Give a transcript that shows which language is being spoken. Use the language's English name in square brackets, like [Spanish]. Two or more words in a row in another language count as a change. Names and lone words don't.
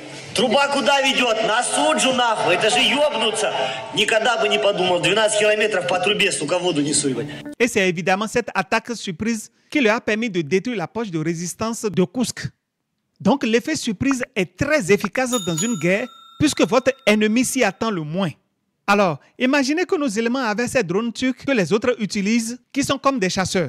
[Russian] Труба куда ведет? На суджу нахуй. Это же ёбнуться. Никогда бы не подумал. 12 километров по трубе, сука, воду несу. [French] Et c'est évidemment cette attaque surprise qui leur a permis de détruire la poche de résistance de Koursk. Donc l'effet surprise est très efficace dans une guerre puisque votre ennemi s'y attend le moins. Alors, imaginez que nos éléments avaient ces drones turcs que les autres utilisent, qui sont comme des chasseurs.